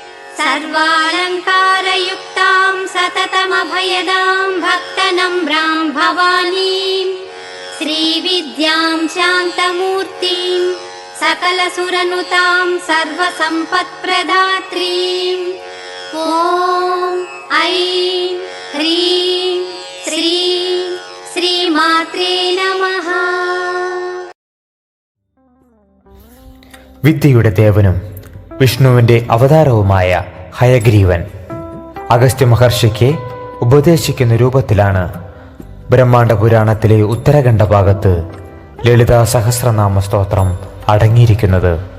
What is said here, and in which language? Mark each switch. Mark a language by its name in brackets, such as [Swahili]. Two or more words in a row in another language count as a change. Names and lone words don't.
[Sanskrit] सर्वालङ्कारयुक्तां सततमभयदां भक्तनम्रां भवानीं श्रीविद्यां शान्तमूर्तिं सकलसुरनुतां सर्वसम्पत्प्रदात्रीं ॐ ऐं ह्रीं श्रीं श्रीमात्रे नमः. [Malayalam] വിദ്യയുടെ ദേവനും വിഷ്ണുവിന്റെ അവതാരവുമായ ഹയഗ്രീവൻ അഗസ്ത്യ മഹർഷിക്ക് ഉപദേശിക്കുന്ന രൂപത്തിലാണ് ബ്രഹ്മാണ്ഡ പുരാണത്തിലെ ഉത്തരഖണ്ഡ ഭാഗത്ത് ലളിതാ സഹസ്രനാമ സ്തോത്രം അടങ്ങിയിരിക്കുന്നത്.